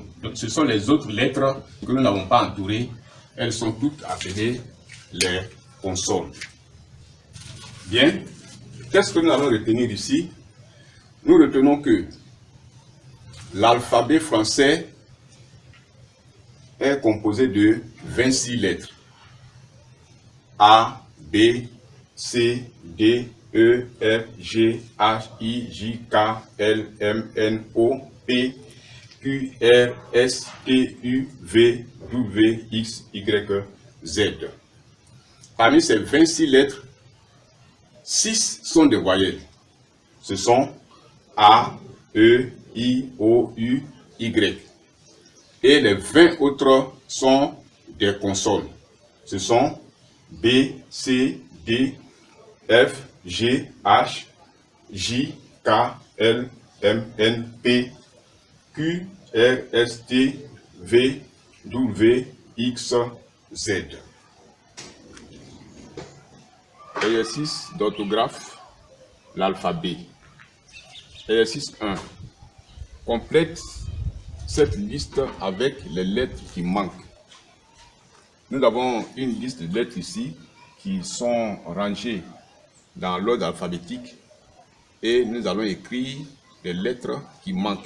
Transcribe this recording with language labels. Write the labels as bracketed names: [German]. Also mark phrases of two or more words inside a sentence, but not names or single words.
[French] Donc, ce sont les autres lettres que nous n'avons pas entourées. Elles sont toutes appelées les consonnes. Bien. Qu'est-ce que nous allons retenir ici? Nous retenons que l'alphabet français est composé de 26 lettres. A, B, C, D, E, F, G, H, I, J, K, L, M, N, O, P, Q, R, S, T, U, V, W, X, Y, Z. Parmi ces 26 lettres, 6 sont des voyelles. Ce sont A, E, I, O, U, Y. Et les 20 autres sont des consonnes. Ce sont B, C, D, F, G, H, J, K, L, M, N, P, Q, R, S, T, V, W, X, Z. Exercice d'orthographe, l'alphabet. Exercice 1. Complète cette liste avec les lettres qui manquent. Nous avons une liste de lettres ici qui sont rangées dans l'ordre alphabétique et nous allons écrire les lettres qui manquent.